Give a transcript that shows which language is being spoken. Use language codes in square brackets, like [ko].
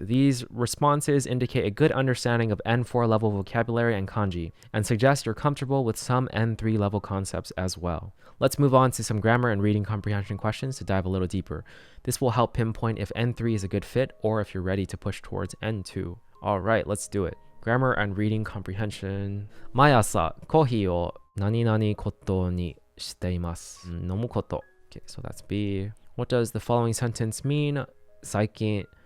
[en] These responses indicate a good understanding of N4 level vocabulary and kanji, and suggest you're comfortable with some N3 level concepts as well. Let's move on to some grammar and reading comprehension questions to dive a little deeper. This will help pinpoint if N3 is a good fit or if you're ready to push towards N2. All right, let's do it. Grammar and reading comprehension. [ja] 毎朝コーヒーを何々ことにしています。飲むこと. [en] Okay, so that's B. What does the following sentence mean? [ja] 最近